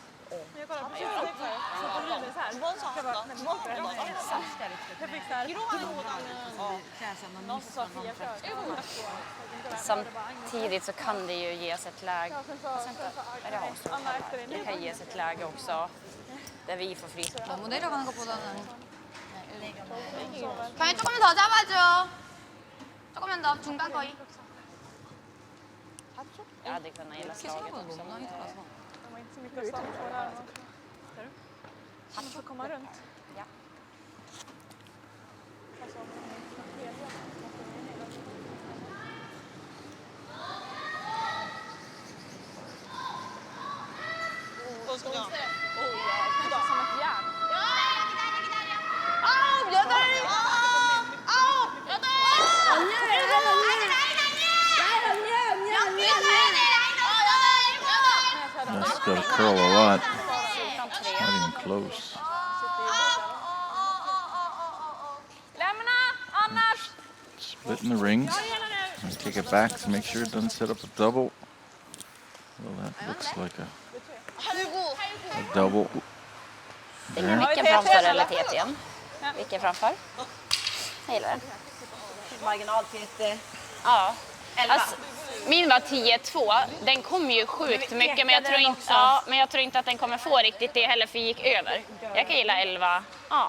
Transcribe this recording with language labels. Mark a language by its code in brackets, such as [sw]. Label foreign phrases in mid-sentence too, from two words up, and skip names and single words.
[sv] Jag kollade precis så på linjen så här. Jag bara, men vad är det? Jag fick så här. Någon som sa att Fia kör. Samtidigt så kan det ju ges ett läge. Anna efter Det kan ges ett läge också där vi får fri. [ko] 너무 내려가는 것보다는 그냥 조금만 더 잡아줘. 조금만 더 중간 거의. [sv] Jag hade kunnat gilla slaget också. De har inte så mycket att stanna på där. Han får komma runt. Ja. Som ett järn. [en] That's got to curl a lot. Not even close. [sv] Lämna, annars! [en] Split in the rings. And take it back to make sure it doesn't set up a double. Well, that looks like a double. There. [sv] Vilken framför eller TT'n? Vilken framför? Jag gillar den. Marginal TT. Ja. 11. Alltså, min var 10-2. Den kom ju sjukt mycket, men jag tror inte att den kommer få riktigt det heller, för gick över. Jag kan gilla 11. Ja.